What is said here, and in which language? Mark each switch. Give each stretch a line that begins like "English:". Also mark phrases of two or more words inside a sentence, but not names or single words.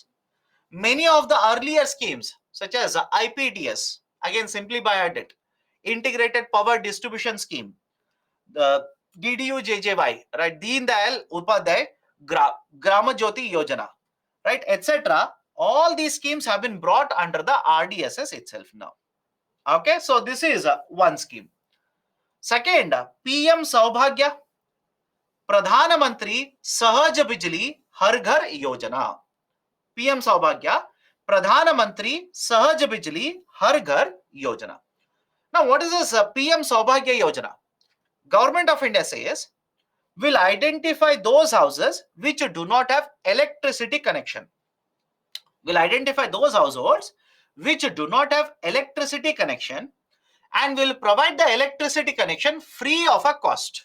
English: Many of the earlier schemes, such as IPDS, again simply by added, Integrated Power Distribution Scheme, the DDU-JJY, right, Deen Dayal Upadhyay Grama Jyoti Yojana, right, etc. All these schemes have been brought under the RDSS itself now. Okay, so this is one scheme. Second, PM Saubhagya, Pradhan Mantri Sahaj Bijli Har Ghar Yojana. PM Saubhagya, Pradhan Mantri Sahaj Bijli Har Ghar Yojana. Now, what is this PM Saubhagya Yojana? Government of India says, will identify those houses which do not have electricity connection. Will identify those households which do not have electricity connection and will provide the electricity connection free of a cost.